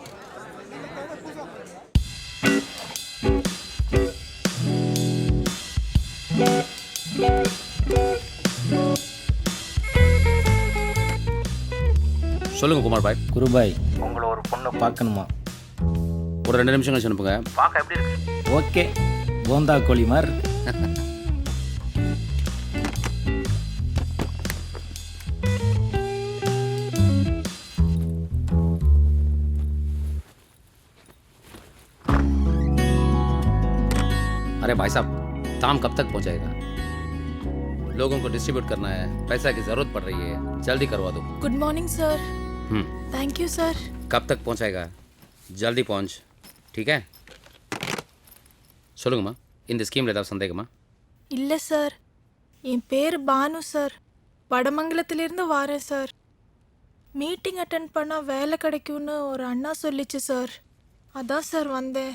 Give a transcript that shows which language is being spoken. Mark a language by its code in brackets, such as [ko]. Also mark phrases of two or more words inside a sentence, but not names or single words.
[ta] சொல்லுங்க குமார் பாய். குருபாய், உங்களை ஒரு பொண்ணை பார்க்கணுமா? ஒரு 2 நிமிஷம் கழிச்சு அனுப்புங்க. பார்க்க எப்படி இருக்கு? ஓகே, போந்தா கோழி மாதிரி. [hi] अरे भाई साहब, काम कब तक पहुंचाएगा? लोगों को डिस्ट्रीब्यूट करना है, पैसा की जरूरत पड़ रही है, जल्दी करवा दो. [en] Good morning sir. Thank you sir. [hi] कब तक पहुंचाएगा? जल्दी पहुंच, ठीक है? [ta] சொல்லுங்கம்மா, இந்த ஸ்கீமில் ஏதாவது சந்தேகமா? இல்லை சார், என் பேர் பானு சார், வடமங்கலத்திலிருந்து வரேன் சார். மீட்டிங் அட்டென்ட் பண்ணால் வேலை கிடைக்கும்னு ஒரு அண்ணா சொல்லிச்சு சார், அதான் சார் வந்தேன்.